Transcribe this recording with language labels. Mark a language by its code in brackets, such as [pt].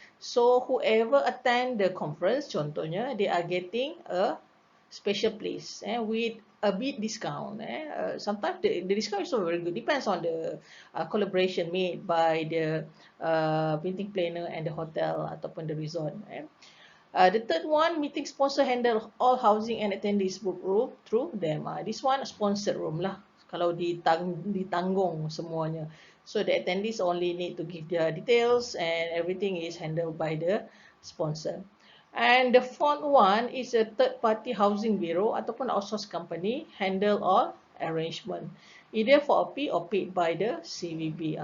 [en] So whoever attend the conference, contohnya, they are getting a special place with a bit discount. Sometimes the discount is also very good. Depends on the collaboration made by the meeting planner and the hotel ataupun the resort. The third one, meeting sponsor handle all housing and attendees book room through them. This one sponsored room lah. [id] Kalau ditanggung semuanya. [en] So the attendees only need to give their details and everything is handled by the sponsor. And the fourth one is a third-party housing bureau ataupun outsourced company handle all arrangement, either for a fee or paid by the CVB.